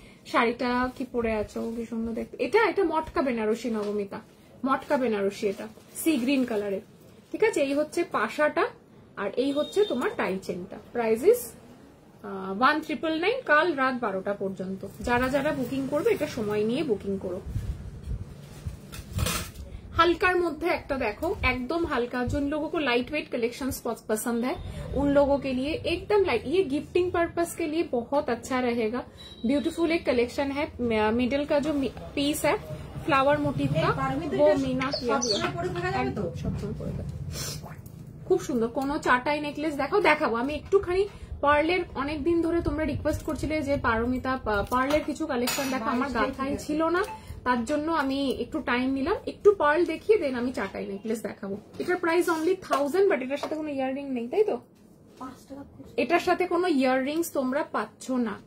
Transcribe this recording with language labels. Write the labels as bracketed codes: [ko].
[bn] শাড়িটা কি পরে আছো, কি সুন্দর দেখতে। এটা মটকা বেনারসি নবমিতা, মটকা বেনারসি, এটা সি গ্রিন কালারের, ঠিক আছে? এই হচ্ছে পাশাটা, আর এই হচ্ছে তোমার টাই চেনটা। প্রাইস ইস 1999, কাল রাত 12টা পর্যন্ত। যারা যারা বুকিং করবে এটা সময় নিয়ে বুকিং করো। [hi] हल्कार मध्य एक देखो एकदम हल्का, जिन लोगों को लाइट वेट कलेक्शन पसंद है उन लोगों के लिए एकदम लाइट, ये गिफ्टिंग पर्पस के लिए बहुत अच्छा रहेगा। ब्यूटीफुल एक कलेक्शन है। मिडिल का जो पीस है फ्लावर मोटिव का वो मीना किया हुआ, [bn] খুব সুন্দর। কোন চাটাই নেকলেস দেখাবো আমি একটুখানি। পার্লের অনেকদিন ধরে তোমরা রিকোয়েস্ট করছিলে যে পারমিতা পার্লের কিছু কালেকশন দেখো, আমার গাথাই ছিল না, তার জন্য আমি একটু টাইম নিলাম, একটু পার্ল দেখিয়ে দেন আমি চাটাই নেকলেস দেখাবো। এটার প্রাইস অনলি 1000, বাট এটার সাথে কোনো ইয়াররিং নেই, তাই তো? এটার সাথে কোনো ইয়াররিংস তোমরা পাচ্ছ না।